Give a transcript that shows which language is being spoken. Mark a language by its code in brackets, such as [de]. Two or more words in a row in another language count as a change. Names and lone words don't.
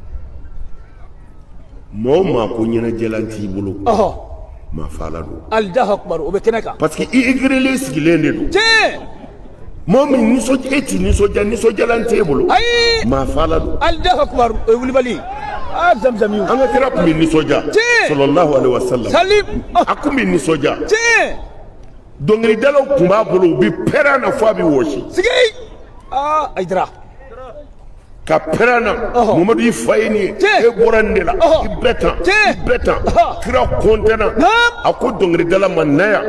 [bm] maa o maa ko ɲɛnajɛlan t'i bolo maa faala don [ar] Allahu akbar [bm] o bɛ kɛnɛ kan parce que i igirelen sigilen de don maa min nisɔndiya e ti nisɔndiya nisɔndiyalan t'e bolo maa faala don [ar] Allahu akbar [bm] o ye wulibali zamzamiw an ka kira tun bɛ nisɔndiya [ar] sallallahu alaihi wasallam [bm] a tun bɛ nisɔndiya dɔnkilidalaw tun b'a bolo u bɛ pɛrɛn na fɔ a bɛ wɔsi Aidara ka perana Muhammadu i fa ye nin ye e bɔra nin de la i bɛɛ tan kira kontena a ko dɔnkilidala ma na yan